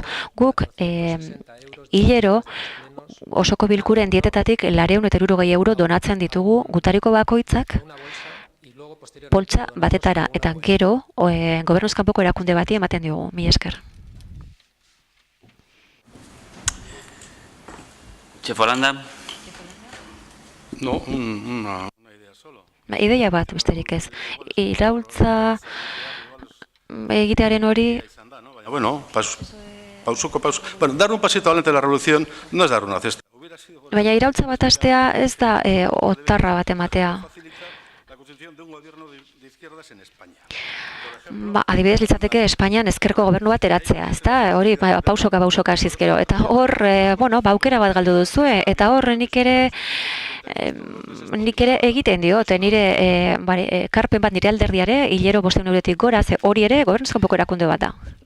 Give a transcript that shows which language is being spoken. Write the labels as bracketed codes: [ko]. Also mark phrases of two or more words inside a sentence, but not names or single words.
[eu] Guk hilero osoko bilkuren dietetatik 460 euro donatzen ditugu gutariko bakoitzak poltsa batetara, eta gero gobernuz kanpoko erakunde bati ematen diogu. Mila esker. Txefo Landa. [es] No, una idea solo. [eu] Ideia bat, besterik ez. Iraultza egitearen hori... [es] Bueno, Bueno, dar un pasito adelante de la revolución no es dar una cesta. [eu] Baina iraultza bat astea ez da otarra bat ematea. Adibidez litzateke Espainian ezkerko gobernu bat eratzea, ezta? Hori pausoka hasizkero. Eta hor, aukera bat galdu duzu, eta hor nik ere egiten diot, nire karpen bat nire alderdiare, hilero 500 eurotik gora, ze hori ere gobernuz kanpoko erakunde bat da.